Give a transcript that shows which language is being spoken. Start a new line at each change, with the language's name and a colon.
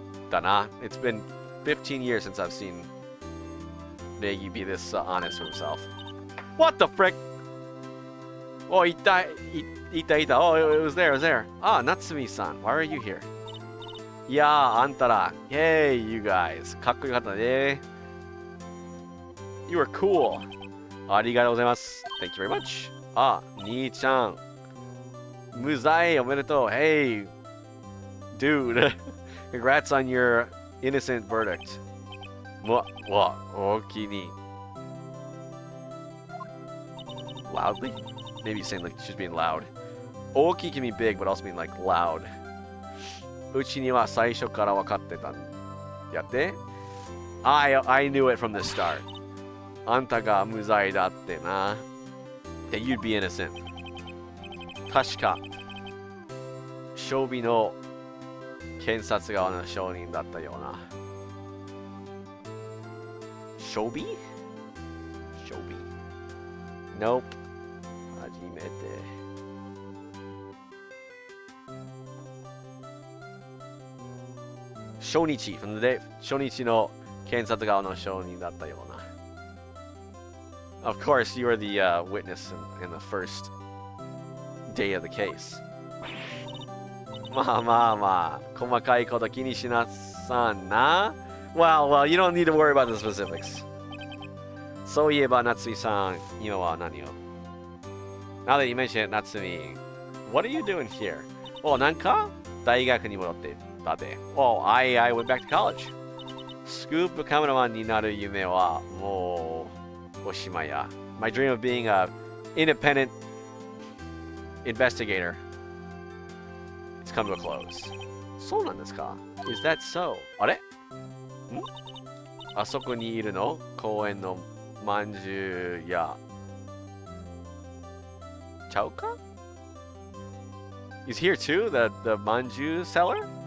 Japanese: だな。
English: It's been 15 years since I've seen Negi be this honest with himself. What the frick? Oh,
Japanese: いた。
English: Oh, it was there. Ah, Natsumi-san, why are you here?
Japanese: いやー、あんたら。
English: Hey, you guys.
Japanese: かっこよかったね。
English: You were cool.
Japanese: ありがとうございます。
English: Thank you very much.
Japanese: あ、兄ちゃん。無罪おめでとう。
English: Hey, dude. Congrats on your innocent verdict.
Japanese: 大きに。
English: Loudly? Maybe you're saying like she's being loud. 大き can be big, but also mean like loud.
Japanese: うちには最初から分かってたんやって。
English: I knew it from the start.
Japanese: あんたが無罪だってな。
English: That you'd be innocent.
Japanese: 確か、勝負の検察側の証人だったような。勝負 Nope. 初めて。初日
English: from the day
Japanese: 初日の検察側の証人だったような。
English: Of course, you were the witness in the first day of the case.
Japanese: まあまあまあ、細かいこと気にしなさんな。
English: Well, you don't need to worry about the specifics.
Japanese: そういえば、夏美さん、今は何を
English: Now that you mention it, 夏美、what are you doing here?
Japanese: なんか大学に戻ってたで。
English: I went back to college.
Japanese: スクープカメラマンになる夢はもうおしまいや。
English: My dream of being an independent investigator. It's come to a close.
Japanese: そうなんですか
English: Is that so?
Japanese: あれあそこにいるの公園のまんじゅう屋。ちゃうか
English: He's here too, the まんじゅう seller?